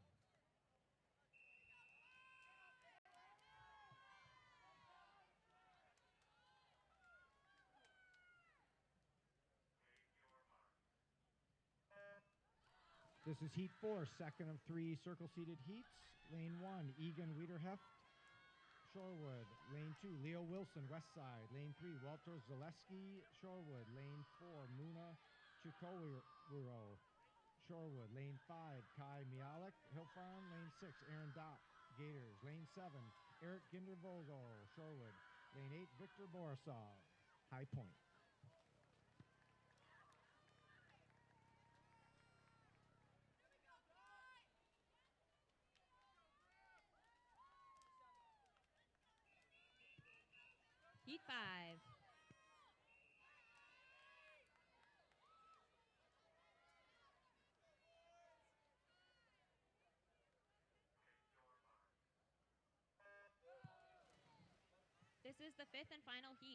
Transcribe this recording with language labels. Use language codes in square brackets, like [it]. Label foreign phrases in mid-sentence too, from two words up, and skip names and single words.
[en] This is Heat 4, second of 3 circle-seated heats. Lane 1, Egan Wiederheft, Shorewood. Lane 2, Leo Wilson, Westside. Lane 3, Walter Zaleski, Shorewood. Lane 4, Muna Chikowiro, Shorewood. Lane 5, Kai Mialik, Hill Farm. Lane 6, Aaron Dopp, Gators. Lane 7, Eric Gindervogel, Shorewood. Lane 8, Victor Borisov, High Point. Heat 5. This is the 5th and final heat.